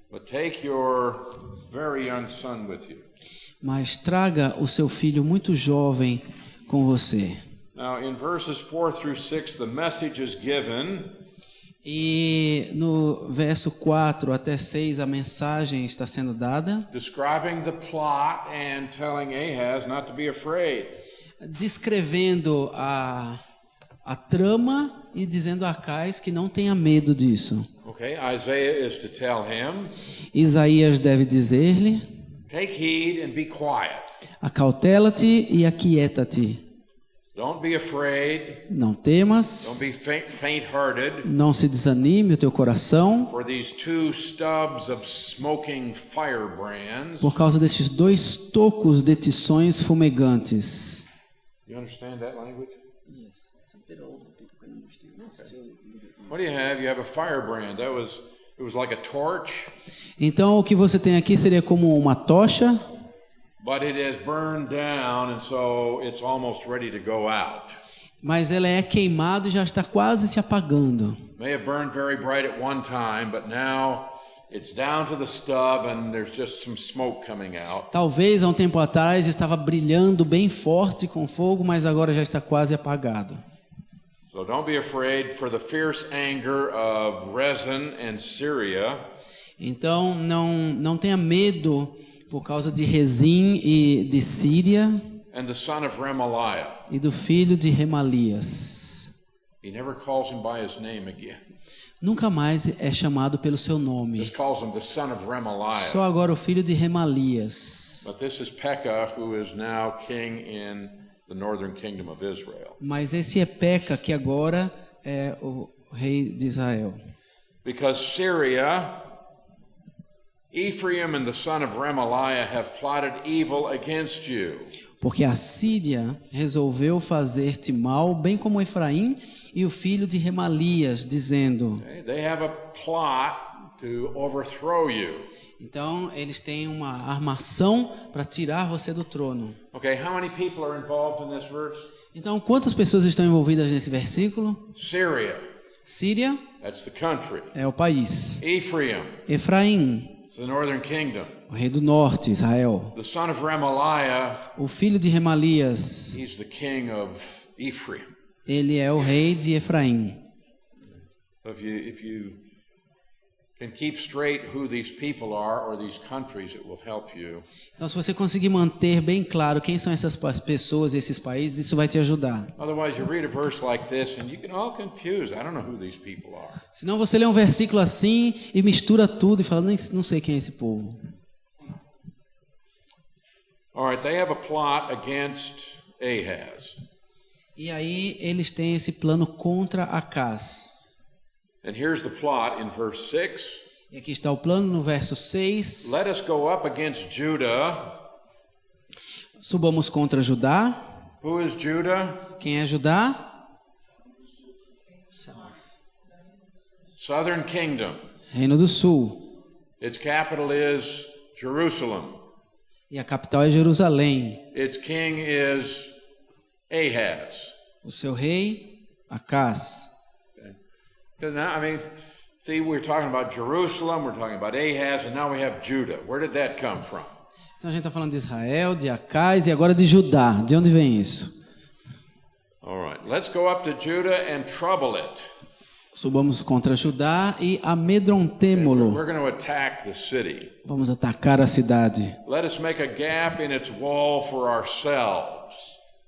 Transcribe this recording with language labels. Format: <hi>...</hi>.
<en>But take your very young son with you.</en> <pt>Mas traga o seu filho muito jovem com você.</pt> <en>Now in verses 4 through 6 the message is given.</en> <pt>E no verso 4 até 6 a mensagem está sendo dada,</pt> <en>Describing the plot and telling Ahaz not to be afraid.</en> <pt>descrevendo a trama e dizendo a Acais que não tenha medo disso.</pt> <en>Okay, Isaiah is to tell him,</en> <pt>Isaías deve dizer-lhe,</pt> <en>take heed and be quiet.</en> <pt>acautela-te e aquieta-te.</pt> <en>Don't be afraid.</en> <pt>Não</pt> <en>Don't</en> <pt>temas,</pt> <en>be faint-hearted.</en> <pt>não se desanime o teu coração,</pt> <en>For these two stubs of smoking firebrands.</en> <pt>por causa destes 2 tocos de tições fumegantes.</pt> <en>You understand that language? Yes, it's a bit old, but people can understand. It's still a little bit What do you have? You have a firebrand. It was like a torch,</en> <pt>Então o que você tem aqui seria como uma tocha,</pt> <en>but it has burned down, and so it's almost ready to go out.</en> <pt>mas ela é queimada e já está quase se apagando.</pt> <en>May have burned very bright at one time, but now it's down to the stub, and there's just some smoke coming out.</en> <pt>Talvez há um tempo atrás estava brilhando bem forte com fogo, mas agora já está quase apagado.</pt> <en>So don't be afraid, for the fierce anger of Rezin and Syria</en> <pt>Então não tenha medo por causa de Rezim e de Síria</pt> <en>and the son of Remaliah.</en> <pt>e do filho de Remalias.</pt> <en>He never calls him by his name again.</en> <pt>Nunca mais é chamado pelo seu nome.</pt> <en>Just calls him the son of Remaliah.</en> <pt>Só agora o filho de Remalias.</pt> <en>But this is Pekah, who is now king in the northern kingdom of Israel.</en> <pt>Mas esse é Peca, que agora é o rei de Israel.</pt> <en>Because Syria, Ephraim and the son of Remaliah have plotted evil against you.</en> <pt>Porque a Síria resolveu fazer-te mal, bem como Efraim e o filho de Remalias, dizendo.</pt> <en>Okay? They have a plot to overthrow you.</en> <pt>Então, eles têm uma armação para tirar você do trono.</pt> <en>Okay, how many people are involved in this verse?</en> <pt>Então, quantas pessoas estão envolvidas nesse versículo?</pt> <en>Syria,</en> <pt>Síria</pt> <en>that's the country.</en> <pt>é o país.</pt> <en>Ephraim,</en> <pt>Efraim,</pt> <en>it's the northern kingdom.</en> <pt>o rei do norte, Israel.</pt> <en>The son of Remaliah,</en> <pt>O filho de Remalias,</pt> <en>he's the king of Ephraim.</en> <pt>ele é o rei de Efraim.</pt> <en>If you can keep straight who these people are or these countries, it will help you.</en> <pt>Então, se você conseguir manter bem claro quem são essas pessoas e esses países, isso vai te ajudar.</pt> <en>Otherwise, you read a verse like this and you get all confused. I don't know who these people are.</en> <pt>Senão você lê um versículo assim e mistura tudo e fala, nem não sei quem é esse povo.</pt> <en>All right, they have a plot against Ahaz.</en> <pt>E aí eles têm esse plano contra Acaz.</pt> <en>And here's the plot in verse 6.</en> <pt>E aqui está o plano no verso 6.</pt> <en>Let us go up against Judah.</en> <pt>Subamos contra Judá.</pt> <en>Who is Judah?</en> <pt>Quem é Judá?</pt> <en>Southern Kingdom.</en> <pt>Reino do Sul.</pt> <en>Its capital is Jerusalem.</en> <pt>E a capital é Jerusalém.</pt> <en>Its king is Ahaz.</en> <pt>O seu rei, Acás.</pt> <en>Because now, I mean, see, we're talking about Jerusalem, we're talking about Ahaz, and now we have Judah. Where did that come from?</en> <pt>Então a gente está falando de Israel, de Acás e agora de Judá. De onde vem isso?</pt> <en>All right, let's go up to Judah and trouble it.</en> <pt>Subamos contra Judá e amedrontemo-lo.</pt> <en>We're going to attack the city.</en> <pt>Vamos atacar a cidade.</pt> <en>Let us make a gap in its wall for ourselves.</en>